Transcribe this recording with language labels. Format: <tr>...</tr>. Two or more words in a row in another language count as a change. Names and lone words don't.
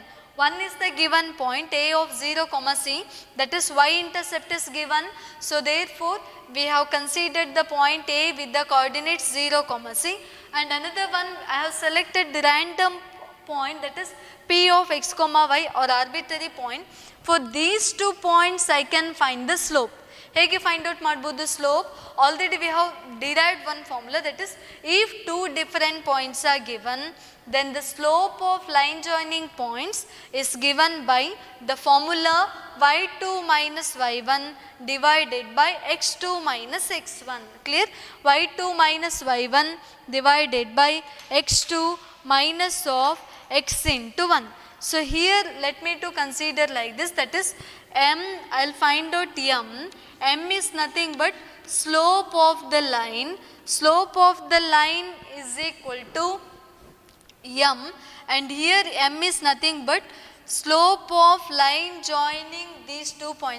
<en>One is the given point A of 0, C, that is y-intercept is given. So therefore we have considered the point A with the coordinates 0, C, and another one I have selected the random point, that is P of x, y, or arbitrary point. For these 2 points I can find the slope. ಹೇಗೆ find out ಮಾಡ್ಬೋದು slope? Already we have derived one formula, that is ಇಫ್ 2 different points are given, then the slope of line joining points is given by the formula y2 minus y1 divided by x2 minus x1, clear? y2 minus y1 divided by x2 minus of x into 1. So here let me to consider like this, that is m, I will find out m is nothing but slope of the line. Slope of the line is equal to m, and here m is nothing but slope of line joining these 2 points.</en>